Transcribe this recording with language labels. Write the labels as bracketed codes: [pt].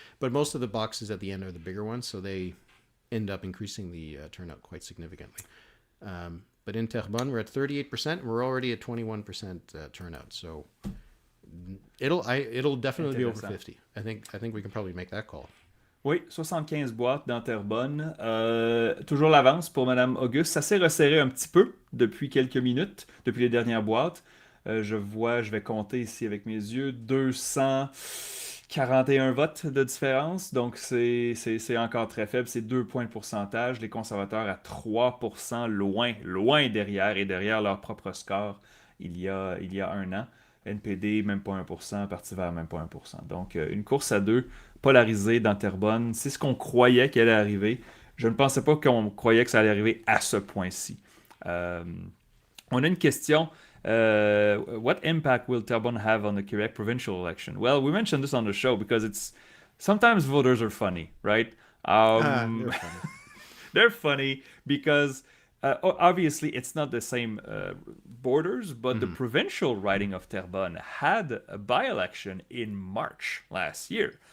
[en] But most of the boxes at the end are the bigger ones, so they end up increasing the turnout quite significantly. But in Terrebonne, we're at 38%. We're already at 21% turnout. So it'll definitely be over 50. I think we can probably make that call. [fr] Oui, 75 boîtes dans Terrebonne. Toujours l'avance pour Mme Auguste. Ça s'est resserré un petit peu depuis quelques minutes, depuis les dernières boîtes. Je vais compter ici avec mes yeux, 241 votes de différence. Donc, c'est encore très faible. C'est 2 points de pourcentage. Les conservateurs à 3%, loin derrière et derrière leur propre score. il y a un an. NPD, même pas 1%, Parti vert, même pas 1%. Donc, une course à deux polarisée dans Terrebonne, c'est ce qu'on croyait qu'elle allait arriver. Je ne pensais pas qu'on croyait que ça allait arriver à ce point-ci. Euh, on a une question. [en] What impact will Terrebonne have on the Quebec provincial election? Well, we mentioned this on the show because it's sometimes voters are funny, right? They're funny. They're funny because obviously it's not the same borders, but the provincial riding of Terrebonne had a by-election in March last year.